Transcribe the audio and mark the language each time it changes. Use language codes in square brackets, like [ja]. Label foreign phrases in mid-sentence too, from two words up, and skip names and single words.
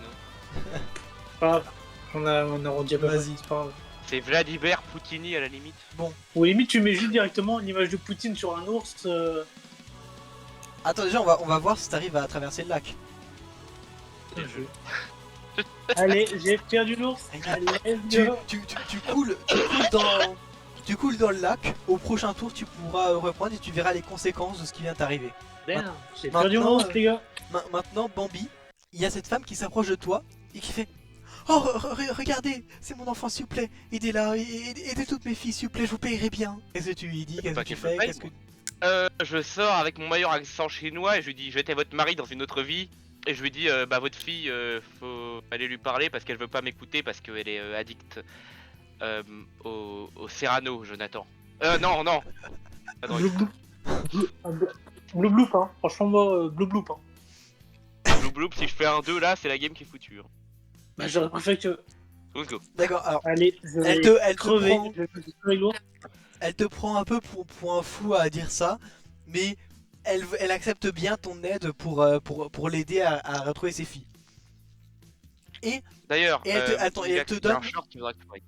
[fr] Pas grave. On a rendu à peu près. Vas-y. C'est pas grave. C'est Vladimir Poutini à la limite. Ou limite, tu mets juste directement une image de Poutine sur un ours. Attends, déjà, on va voir si t'arrives à traverser le lac. Allez, j'ai perdu l'ours. Allez, [en] let's go. [fr] Tu coules dans le lac. Au prochain tour, tu pourras reprendre et tu verras les conséquences de ce qui vient t'arriver. Damn, j'ai perdu mon ours, les gars. Maintenant, Bambi, il y a cette femme qui s'approche de toi et qui fait: oh, regardez, c'est mon enfant, s'il vous plaît, aidez-la, aidez toutes mes filles, s'il vous plaît, je vous payerai bien. Qu'est-ce que tu lui dis? Qu'est-ce que Pas tu qu'elle me fais? paye, Qu'est-ce que... Je sors avec mon meilleur accent chinois et je lui dis j'étais votre mari dans une autre vie. Et je lui dis bah votre fille faut aller lui parler parce qu'elle veut pas m'écouter parce qu'elle est addicte au Serrano, Jonathan. Non. Ah, non, Blou blou. Blou blou, hein. Franchement, moi, blou blou, hein. Blou Blou, si je fais un 2 là, c'est la game qui est foutue. Hein. Bah, j'aurais préféré que. [en] Let's go. [fr] D'accord, alors, Allez, je vais elle te crever. prend... Je vais crever l'ours. Elle te prend un peu pour un fou à dire ça, mais elle accepte bien ton aide pour l'aider à retrouver ses filles. D'ailleurs, Et elle te donne- un short qui voudra que tu prennes.